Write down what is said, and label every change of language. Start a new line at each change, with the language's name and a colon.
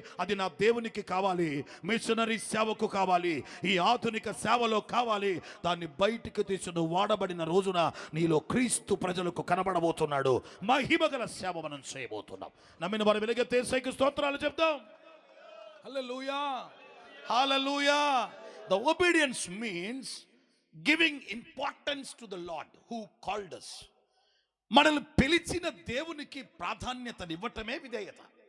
Telugu: అది నా దేవునికి కావాలి. మిషనరీ సేవకు కావాలి, ఈ ఆధునిక సేవలో కావాలి. దాన్ని బయటికి తీసి నువ్వు వాడబడిన రోజున నీలో క్రీస్తు ప్రజలకు కనబడబోతున్నాడు. మహిమగల సేవ మనం చేయబోతున్నాం. నమ్మిన వారు వెలుగెత్తే యేసుకి స్తోత్రాలు చెప్తాం. హల్లెలూయా, హల్లెలూయా.
English: The obedience means giving importance to the Lord who called us.
Telugu: మనల్ని పిలిచిన దేవునికి ప్రాధాన్యతనివ్వటమే విధేయత.